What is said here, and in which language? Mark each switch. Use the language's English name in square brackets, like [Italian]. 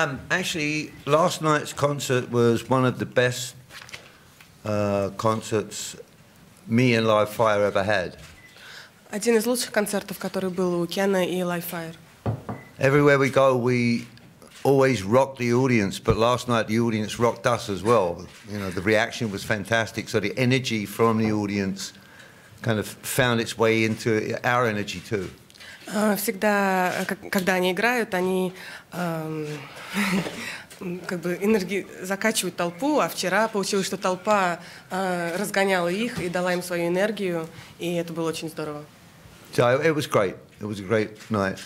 [English] Actually, last night's concert was one of the best concerts me and Live Fire ever had. [Russian] Один из лучших концертов, который был у Кена и Live Fire. [English] Everywhere we go, we always rock the audience, but last night the audience rocked us as well. You know, the reaction was fantastic, so the energy from the audience kind of found its way into our energy too. [Russian] Всегда, когда они играют, они как бы закачивают толпу, а вчера получилось, что толпа разгоняла их и дала им свою энергию, и это было очень здорово. [English] So it was great. It was a great night.